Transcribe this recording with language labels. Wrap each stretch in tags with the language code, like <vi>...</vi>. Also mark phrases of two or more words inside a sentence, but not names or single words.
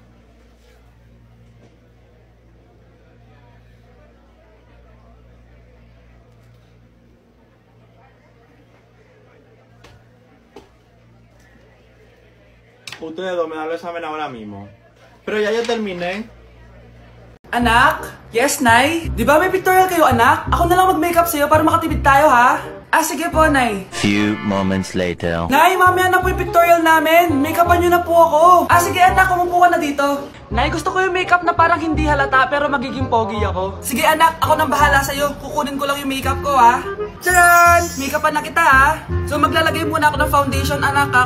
<es>Ustedes dos me dan el examen ahora mismo. Pero ya yo terminé.</es> <tl>Anak? Yes, Nay? Di ba may pictorial kayo, anak? Ako na lang mag-makeup sa'yo para makatipid tayo, ha? Sige po, Nay.</tl> <en>Few moments later.</en> <tl>Nay, mamaya na po yung pictorial namin. Make-upan nyo na po ako. Sige, anak, umupo ka na dito. Nay, gusto ko yung makeup na parang hindi halata pero magiging pogi ako. Sige, anak, ako nang bahala sa'yo. Kukunin ko lang yung makeup ko, ha? Tcharan! Make-upan na kita, ha? So, maglalagay muna ako ng foundation, anak, ha?</tl>